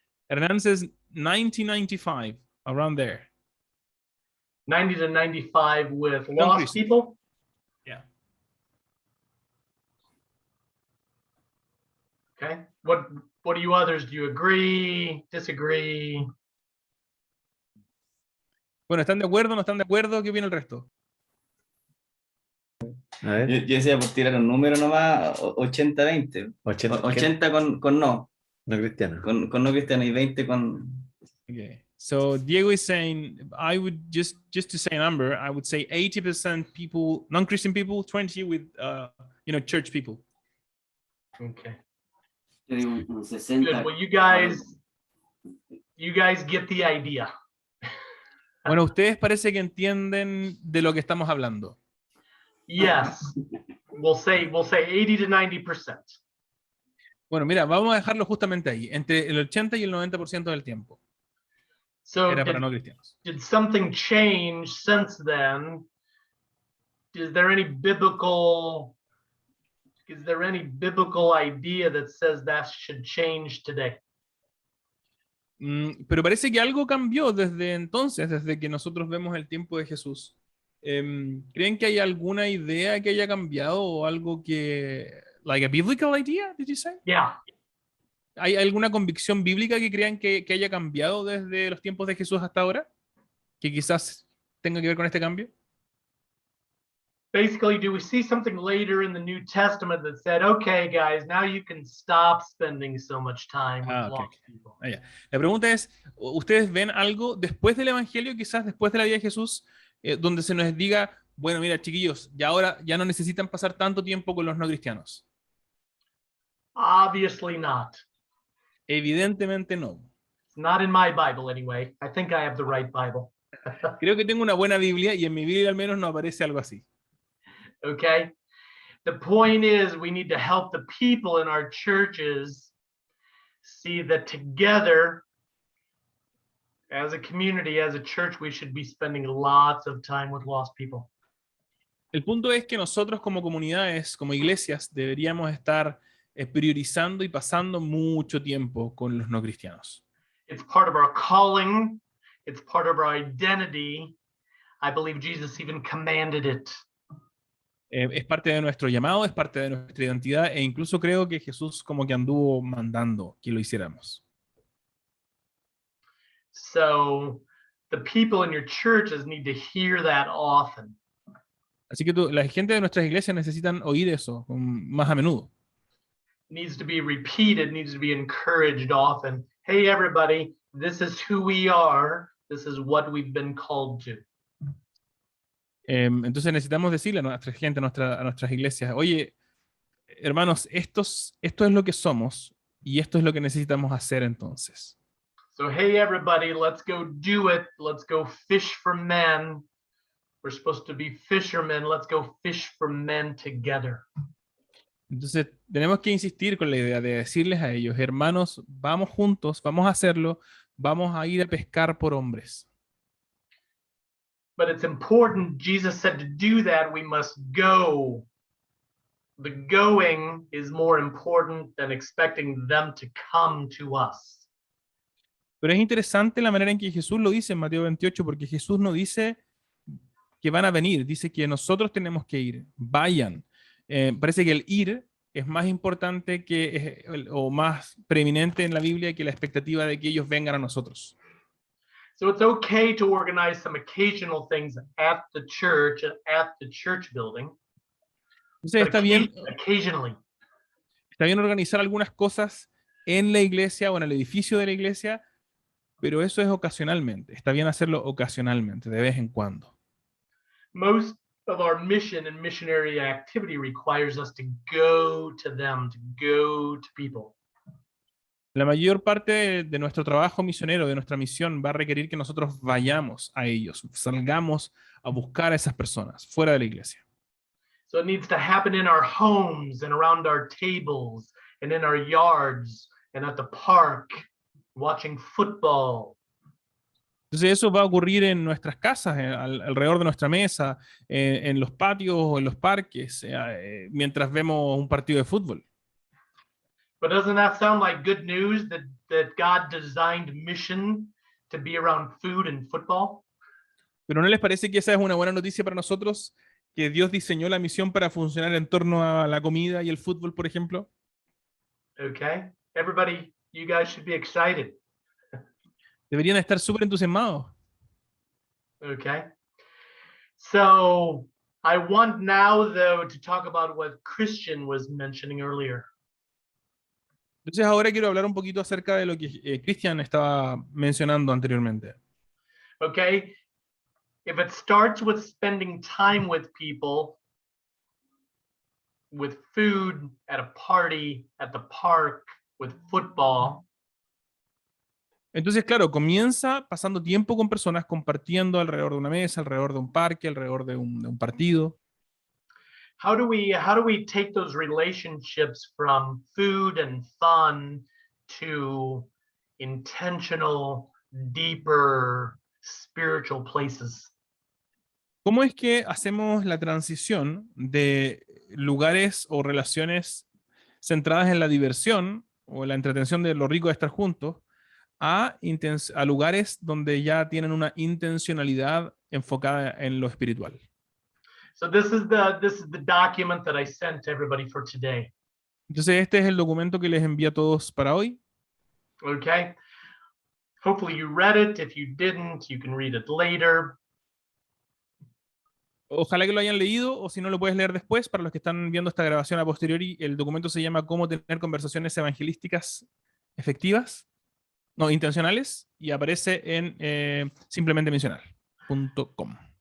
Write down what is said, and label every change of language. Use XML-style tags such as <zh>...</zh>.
<en>Hernán says 1995, around there. 90 to 95 with lost Christians. people. Yeah. Okay. What do you others? Do you agree? Disagree?</en> <es>Bueno, ¿están de acuerdo? ¿No están de acuerdo? ¿Qué opina el resto? A ver, Yo decía por tirar un número nomás, 80-20. 80, 80 con no, no cristiano. con no cristiano y 20 con...</es> <en>Okay. So Diego is saying, I would just to say a number, I would say 80% people, non-Christian people, 20 with, church people. Okay.</en> <es>Yo digo un 60.</es> <en>Good. Well, you guys get the idea.</en> <es>Bueno, ustedes parece que entienden de lo que estamos hablando.</es> <en>Yes. We'll say 80 to 90%.</en> <es>Bueno, mira, vamos a dejarlo justamente ahí, entre el 80 y el 90% del tiempo.</es> <en>So</en> <es>Era para no cristianos.</es> <en>did something change since then? Is there any biblical idea that says that should change today?</en> <es>Pero parece que algo cambió desde entonces, desde que nosotros vemos el tiempo de Jesús. ¿Creen que hay alguna idea que haya cambiado o algo que...</es> <en>Like a biblical idea, did you say? Yeah.</en> <es>¿Hay alguna convicción bíblica que crean que haya cambiado desde los tiempos de Jesús hasta ahora? Que quizás tenga que ver con este cambio.</es> <en>Basically, do we see something later in the New Testament that said, okay, guys, now you can stop spending so much time with Okay. lost people?</en> <es>Ya. La pregunta es, ¿ustedes ven algo después del Evangelio, quizás después de la vida de Jesús, donde se nos diga, bueno, mira, chiquillos, ya ahora ya no necesitan pasar tanto tiempo con los no cristianos?</es> <en>Obviously not.</en> <es>Evidentemente no.</es> <en>It's not in my Bible anyway. I think I have the right Bible.</en> <es>Creo que tengo una buena Biblia y en mi Biblia al menos no aparece algo así.</es> <en>Okay. The point is, we need to help the people in our churches see that together, as a community, as a church, we should be spending lots of time with lost people.</en> <es>El punto es que nosotros como comunidades, como iglesias, deberíamos estar priorizando y pasando mucho tiempo con los no cristianos.</es> <en>It's part of our calling. It's part of our identity. I believe Jesus even commanded it.</en> <es>Es parte de nuestro llamado, es parte de nuestra identidad e incluso creo que Jesús como que anduvo mandando que lo hiciéramos.</es> <en>So the people in your churches need to hear that often.</en> <es>Así que la gente de nuestras iglesias necesitan oír eso más a menudo.</es> <en>Needs to be repeated, needs to be encouraged often. Hey, everybody, this is who we are. This is what we've been called to.</en> <es>Entonces necesitamos decirle a nuestra gente, a nuestras iglesias, oye, hermanos, esto es lo que somos y esto es lo que necesitamos hacer entonces.</es> <en>So, hey, everybody, let's go do it. Let's go fish for men. We're supposed to be fishermen. Let's go fish for men together.</en> <es>Entonces tenemos que insistir con la idea de decirles a ellos, hermanos, vamos juntos, vamos a hacerlo, vamos a ir a pescar por hombres.</es> <en>But it's important, Jesus said to do that, we must go. The going is more important than expecting them to come to us.</en> <es>Pero es interesante la manera en que Jesús lo dice en Mateo 28, porque Jesús no dice que van a venir, dice que nosotros tenemos que ir, vayan. Parece que el ir es más importante o más preeminente en la Biblia que la expectativa de que ellos vengan a nosotros.</es> <en>So it's okay to organize some occasional things at the church building.</en> <es>Entonces</es> <en>But occasionally.</en> <es>está bien organizar algunas cosas en la iglesia o en el edificio de la iglesia, pero eso es ocasionalmente. Está bien hacerlo ocasionalmente, de vez en cuando.</es> <en>Most of our mission and missionary activity requires us to go to them, to go to people.</en> <es>La mayor parte de nuestro trabajo misionero, de nuestra misión, va a requerir que nosotros vayamos a ellos, salgamos a buscar a esas personas fuera de la iglesia.</es> <en>So it needs to happen in our homes and around our tables and in our yards and at the park, watching football.</en> <es>Entonces eso va a ocurrir en nuestras casas, alrededor de nuestra mesa, en los patios o en los parques, mientras vemos un partido de fútbol.</es> <en>But doesn't that sound like good news that God designed mission to be around food and football?</en> <es>¿Pero no les parece que esa es una buena noticia para nosotros? Que Dios diseñó la misión para funcionar en torno a la comida y el fútbol, por ejemplo.</es> <en>Okay, everybody, you guys should be excited.</en> <es>Deberían estar súper entusiasmados.</es> <en>Okay, so I want now, though, to talk about what Christian was mentioning earlier.</en> <es>Entonces ahora quiero hablar un poquito acerca de lo que Christian estaba mencionando anteriormente.</es> <en>Okay, if it starts with spending time with people, with food, at a party, at the park, with football.</en> <es>Entonces, claro, comienza pasando tiempo con personas, compartiendo alrededor de una mesa, alrededor de un parque, alrededor de un partido.</es> <en>How do we take those relationships from food and fun to intentional, deeper, spiritual places?</en> <es>¿Cómo es que hacemos la transición de lugares o relaciones centradas en la diversión o la entretención de lo rico de estar juntos a lugares donde ya tienen una intencionalidad enfocada en lo espiritual?</es> <en>So this is the document that I sent to everybody for today.</en> <es>Entonces este es el documento que les envío a todos para hoy.</es> <en>Okay. Hopefully you read it. If you didn't, you can read it later.</en> <es>Ojalá que lo hayan leído, o si no lo puedes leer después. Para los que están viendo esta grabación a posteriori, el documento se llama Cómo tener conversaciones evangelísticas efectivas, no, intencionales, y aparece en simplementemisional.com.</es>